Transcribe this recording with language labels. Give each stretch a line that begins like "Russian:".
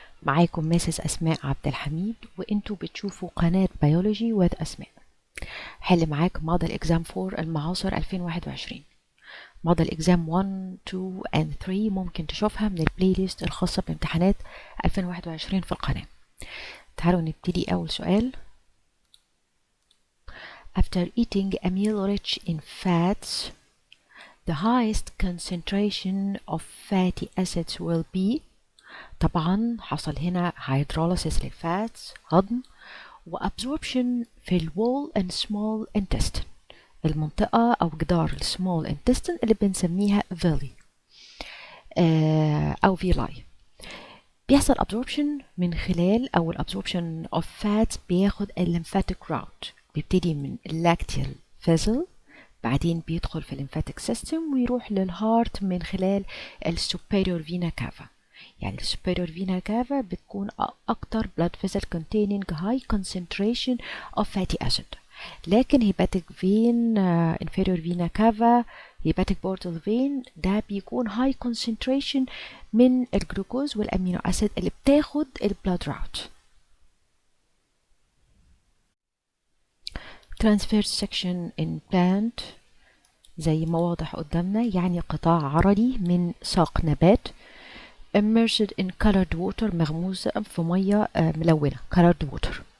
Arabic: معاكم ماسس أسماء عبد الحميد، وانتوا بتشوفوا قناة بيولوجي وذ أسماء. حل معاك موديل اكزام 4 المعاصر 2021. موديل اكزام 1 2 and 3 ممكن تشوفها من البلاي ليست الخاصة بامتحانات 2021 في القناة. تعالوا نبتدي أول سؤال.
English: After eating a meal rich in fats, the highest concentration of fatty acids will be.
Arabic: طبعا حصل هنا hydrolysis للفاتس، هضم، وabsorption في الwall and small intestine، المنطقة أو جدار السمول intestine اللي بنسميها villi أو villi. بيحصل absorption من خلال، أو absorption of fats بياخد lymphatic route، بيبتدي من lacteal vessel، بعدين بيدخل في lymphatic system ويروح للهارت من خلال superior vena cava.
English: يعني superior vena cava
Arabic: بتكون أكتر
English: blood vessel containing high concentration of fatty acid.
Arabic: لكن hepatic vein inferior vena cava hepatic portal vein ده بيكون high concentration من الجلوكوز والأمينو أسيد اللي بتاخد البلاد route.
English: transverse section in plant
Arabic: زي ما واضح قدامنا، يعني قطاع عرضي من ساق نبات
English: immersed in colored water،
Arabic: مغموسة في مية ملونة colored water.